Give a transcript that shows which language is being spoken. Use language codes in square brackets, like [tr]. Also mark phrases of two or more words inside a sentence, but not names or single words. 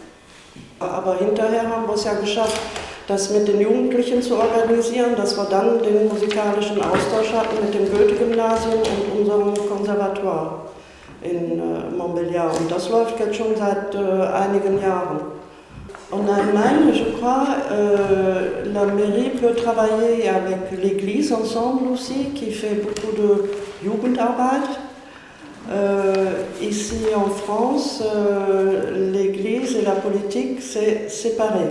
[de] Aber hinterher haben wir es ja geschafft, das mit den Jugendlichen zu organisieren, dass wir dann den musikalischen Austausch hatten mit dem Goethe-Gymnasium und unserem Konservatoire in Montbéliard. Und das läuft jetzt schon seit einigen Jahren. [fr] En Allemagne, je crois, la mairie peut travailler avec l'église ensemble aussi, qui fait beaucoup de Jugendarbeit. Ici en France, l'église et la politique, c'est séparé.